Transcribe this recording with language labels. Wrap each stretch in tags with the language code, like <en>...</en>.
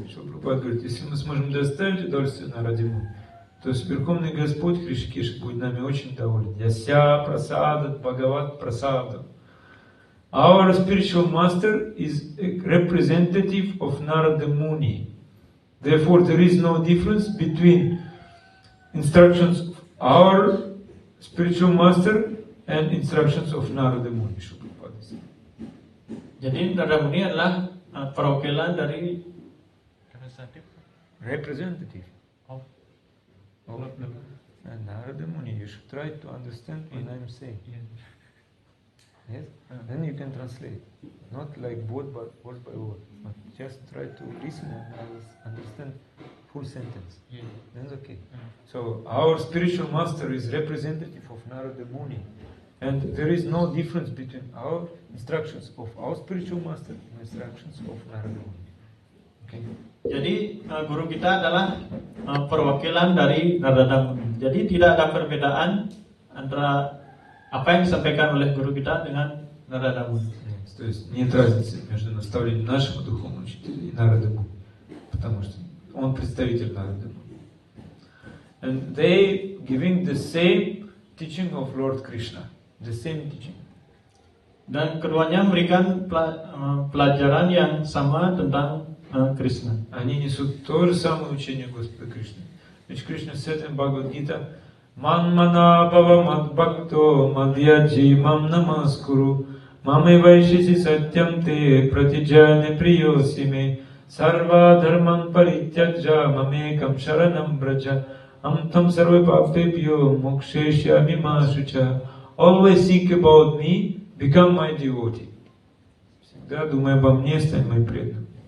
<ru>Прабхупада говорит, если мы сможем доставить удовольствие Нараде Муни, то Верховный Господь Хришикеша будет нами очень доволен.</ru> <sa>Яся прасадат Бхагават прасадат.</sa> <en>Our spiritual master is a representative of Narada Muni. Therefore, there is no difference between instructions of our spiritual master and instructions of Narada Muni.</en> <id>Jadi Narada Muni adalah perwakilan dari</id> <en>representative of Narada Muni. You should try to understand what I'm saying. Yes? Then you can translate. Not like word by word, but just try to listen and understand full sentence. Then it's okay. So our spiritual master is representative of Narada Muni. And there is no difference between our instructions of our spiritual master and instructions of Narada Muni. Okay?</en> <id>Jadi guru kita adalah perwakilan dari Narada Muni. Jadi tidak ada perbedaan antara apa yang disampaikan oleh guru kita dengan Narada Muni.</id> <ru>То есть нет разницы между наставлением нашего духовного учителя и Нарады Муни, потому что он представитель Нарады Муни.</ru> <en>And they giving the same teaching of Lord Krishna, the same teaching.</en> <id>Dan keduanya memberikan pelajaran yang sama tentang Krishna.</id> <ru>Они несут то же самое учение Господа Кришны.</ru> <sa>Ведь Кришна</sa> <en>said in Bhagavad Gita,</en> <sa>"Man mana bhava mad bhakto madhyaji mam namaskuru mame vaishisi satyam te pratijane priyosime sarva dharman parityajya mamekam sharanam braja amtam sarva bhaktebhyo moksheshyami mashucha."</sa> <en>Always think about me, become my devotee.</en> <ru>Всегда думай обо мне, стань моим преданным.</ru>